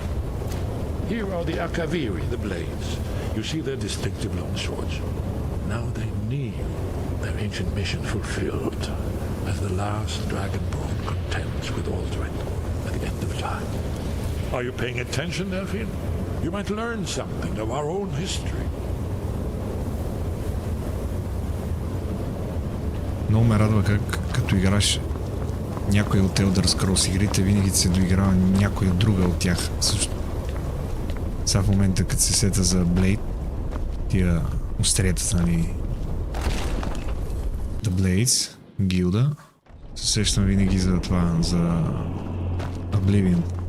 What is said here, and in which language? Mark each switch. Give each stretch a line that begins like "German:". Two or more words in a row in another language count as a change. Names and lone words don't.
English: Here are the Akaviri, the blades. You see their distinctive long swords. Now they kneel, their ancient mission fulfilled. as the last dragonborn contends with Aldrin at the end of time. Are you paying attention, Delphine? You might learn something of our own history.
Bulgarian: Много ме радва как като играш някой от Elder Scrolls игрите, винаги се доиграва някой от друга от тях. Също. Сега в момента, като се сета за Blade, тия остриетата, нали, The Blades, гилда, се сещам винаги за това, за Oblivion.